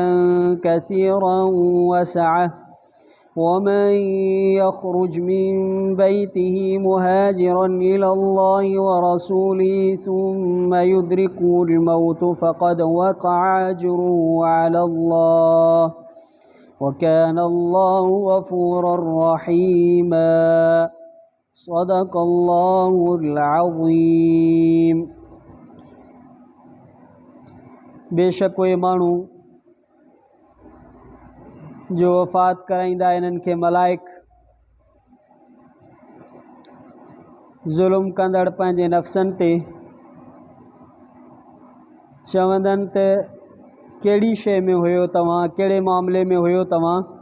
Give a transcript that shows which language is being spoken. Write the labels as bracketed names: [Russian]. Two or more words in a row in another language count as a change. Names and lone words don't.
[Arabic] كثيرا وسعة ومن يخرج من بيته مهاجرا إلى الله ورسوله ثم يدركه الموت فقد وقع أجره على الله وكان الله غفورا رحيما صدق الله العظيم। [Sindhi] बेशक उहे माण्हू जो वफ़ात कराईंदा इन्हनि खे मलाइक ज़ुल्म कंदड़ पंहिंजे नफ़्सनि ते चवंदनि त कहिड़ी शइ में हुयो तव्हां, कहिड़े मामले में हुयो तव्हां?